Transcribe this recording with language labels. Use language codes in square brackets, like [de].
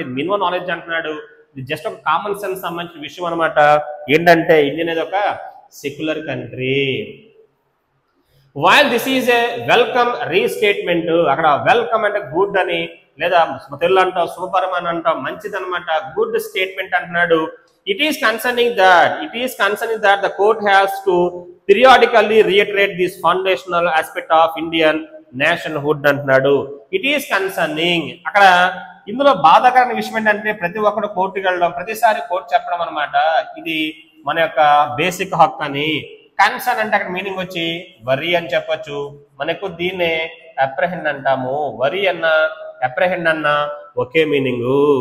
[te] ఇది minimum knowledge అంటున్నాడు. ఇది జస్ట్ ఒక కామన్ సెన్స్ సంబంధించిన విషయం అనమాట. ఏంటంటే ఇండియా అనేది ఒక secular country. [en] While this is a welcome restatement. [te] అక్కడ వెల్కమ్ అంటే గుడ్ అని, లేదా తెలుగు అంటాం సూపర్ అని అంటాం, మంచిది అనమాట. గుడ్ స్టేట్మెంట్ అంటున్నాడు. [en] It is concerning that the court has to periodically reiterate this foundational aspect of Indian nationhood అంటున్నాడు. It is concerning. [te] అక్కడ ఇందులో బాధాకరమైన విషయం ఏంటంటే ప్రతి ఒక్కరు కోర్టుకి వెళ్ళడం, ప్రతిసారి కోర్టు చెప్పడం అనమాట. ఇది మన యొక్క బేసిక్ హక్కు అని. కన్సర్న్ అంటే అక్కడ మీనింగ్ వచ్చి వరి అని చెప్పొచ్చు. మనకు దీన్నే అప్రహెండ్ అంటాము. వరి అన్న అప్రహెండ్ అన్న ఒకే మీనింగు.